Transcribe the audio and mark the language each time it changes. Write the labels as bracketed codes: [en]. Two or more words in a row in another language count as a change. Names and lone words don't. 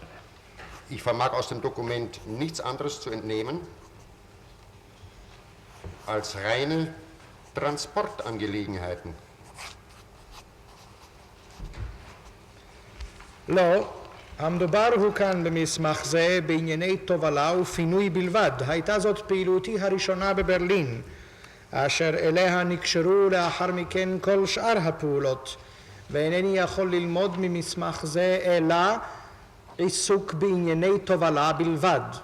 [de] Ich vermag aus dem Dokument nichts anderes zu entnehmen als reine Transportangelegenheiten. [he] לא, המדובר הוא כאן במסמך זה בענייני תובלה ופינוי בלבד. הייתה זאת פעילותי הראשונה בברלין, אשר אליה נקשרו לאחר מכן כל שאר הפעולות, ואינני יכול ללמוד ממסמך זה אלא עיסוק בענייני תובלה בלבד.